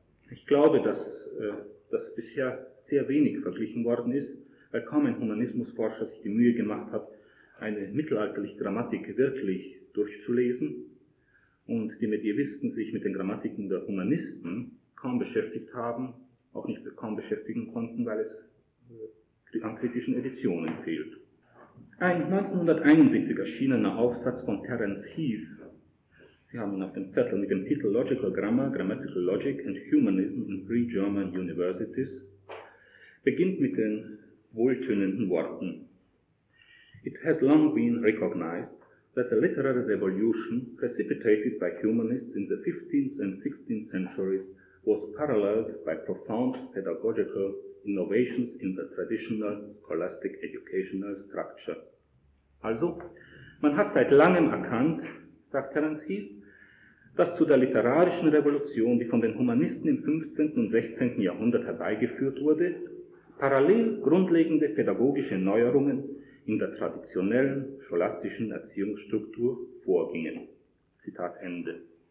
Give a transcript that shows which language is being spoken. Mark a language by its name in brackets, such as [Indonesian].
[German] Ich glaube, dass das bisher sehr wenig verglichen worden ist, weil kaum ein Humanismusforscher sich die Mühe gemacht hat, eine mittelalterliche Grammatik wirklich durchzulesen und die Medievisten sich mit den Grammatiken der Humanisten kaum beschäftigt haben, auch nicht kaum beschäftigen konnten, weil es an kritischen Editionen fehlt. Ein 1971 erschienener Aufsatz von Terence Heath, Sie haben ihn auf dem Zettel mit dem Titel Logical Grammar, Grammatical Logic and Humanism in Pre-German Universities, beginnt mit den wohltönenden Worten. [English] It has long been recognized that the literary revolution precipitated by humanists in the 15th and 16th centuries was paralleled by profound pedagogical innovations in the traditional scholastic educational structure. [German] Also, man hat seit langem erkannt, sagt Terence Heath, dass zu der literarischen Revolution, die von den Humanisten im 15. und 16. Jahrhundert herbeigeführt wurde, parallel grundlegende pädagogische Neuerungen in der traditionellen scholastischen Erziehungsstruktur vorgingen. Zitat Ende.